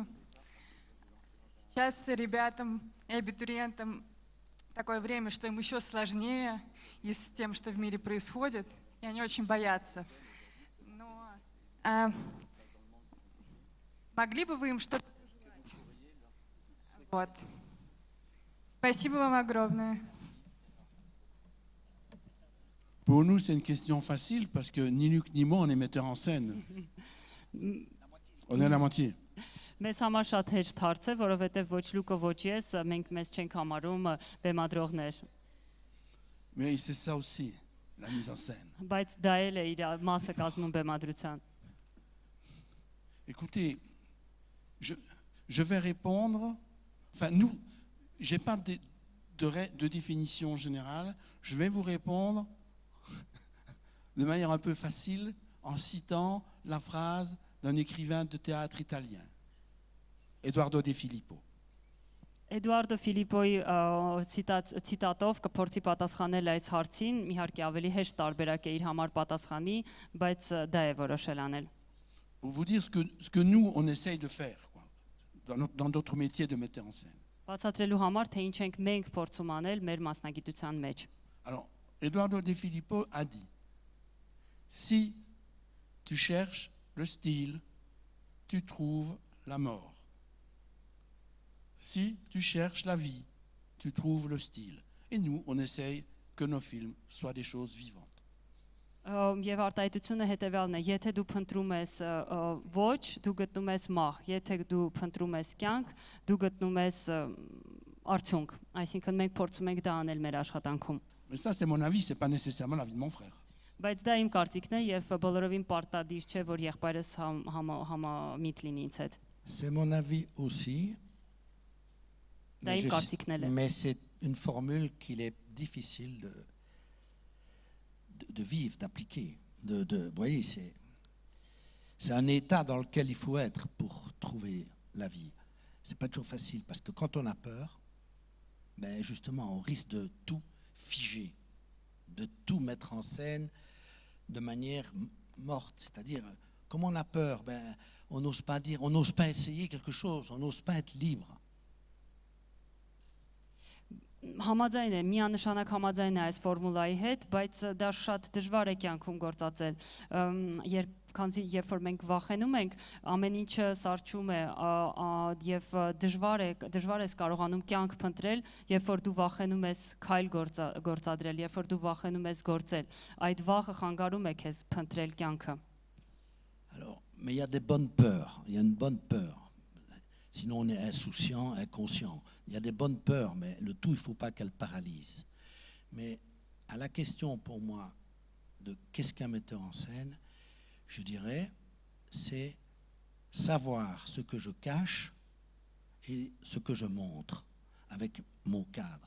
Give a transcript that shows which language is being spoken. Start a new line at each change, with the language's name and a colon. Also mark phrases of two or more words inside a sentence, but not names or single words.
Russian: Сейчас ребятам и абитуриентам такое время, что им еще сложнее и с тем, что в мире происходит, и они очень боятся. Но могли бы вы им что-то пожелать? Вот. Спасибо вам огромное.
French: Pour nous, c'est une question facile parce que ni Luc ni moi, on est metteurs en scène. On est à la moitié.
Armenian: Մեզ համար շատ հեշտ հարց է, որովհետև ոչ Լուկը, ոչ ես, մենք մեզ չենք համարում բեմադրողներ,
French: Mais c'est ça aussi, la mise en scène.
Armenian: բայց դա էլ է իր մասը կազմում բեմադրության։
French: Écoutez, je vais répondre. Enfin, nous, j'ai pas de définition générale. Je vais vous répondre de manière un peu facile en citant la phrase d'un écrivain de théâtre italien, Edoardo De Filippo.
Armenian: Էդուարդո Ֆիլիպոյի ցիտատով կփորձի պատասխանել այս հարցին, իհարկե ավելի հեշտ տարբերակ է իր համար պատասխանի, բայց դա է որոշել անել։
French: Pour vous dire ce que nous, on essaye de faire quoi, dans notre métier de metteur en scène.
Armenian: Բացատրելու համար, թե ինչ ենք մենք փորձում անել մեր մասնագիտության մեջ։
French: Alors, Edoardo De Filippo a dit, si tu cherches le style, tu trouves la mort. Si tu cherches la vie, tu trouves le style. Et nous, on essaye que nos films soient des choses vivantes.
Armenian: Եվ արտահայտությունը հետևյալն է, եթե դու փնտրում ես ոչ, դու գտնում ես մահ, եթե դու փնտրում ես կյանք, դու գտնում ես արդյունք, այսինքն մենք փորձում ենք դա անել մեր աշխատանքում։
French: Mais ça, c'est mon avis, c'est pas nécessairement l'avis de mon frère.
Armenian: Բայց դա իմ կարծիքն է եւ բոլորովին պարտադիր չէ, որ եղբայրս համամիտ լինի ինձ հետ։
French: C'est mon avis aussi.
Armenian: Դա իմ կարծիքն էլ է։
French: Mais c'est une formule qu'il est difficile de vivre, d'appliquer. Vous voyez, c'est un état dans lequel il faut être pour trouver la vie. C'est pas toujours facile parce que quand on a peur, ben justement, on risque de tout figer, de tout mettre en scène de manière morte. C'est-à-dire, comme on a peur, ben, on n'ose pas dire, on n'ose pas essayer quelque chose, on n'ose pas être libre.
Armenian: Համաձայն է, միանշանակ համաձայն է այս ֆորմուլայի հետ, բայց դա շատ դժվար է կյանքում գործածել, քանզի երբ որ մենք վախենում ենք, ամեն ինչը սարճում է եւ դժվար ես կարողանում կյանք փնտրել, երբ որ դու վախենում ես քայլ գործադրել, երբ որ դու վախենում ես գործել, այդ վախը խանգարում է քեզ փնտրել կյանքը։
French: Alors, mais il y a des bonnes peurs, il y a une bonne peur. Sinon, on est insouciant, inconscient. Il y a des bonnes peurs, mais le tout, il ne faut pas qu'elles paralysent. Mais à la question pour moi de qu'est-ce qu'un metteur en scène, je dirais, c'est savoir ce que je cache et ce que je montre avec mon cadre.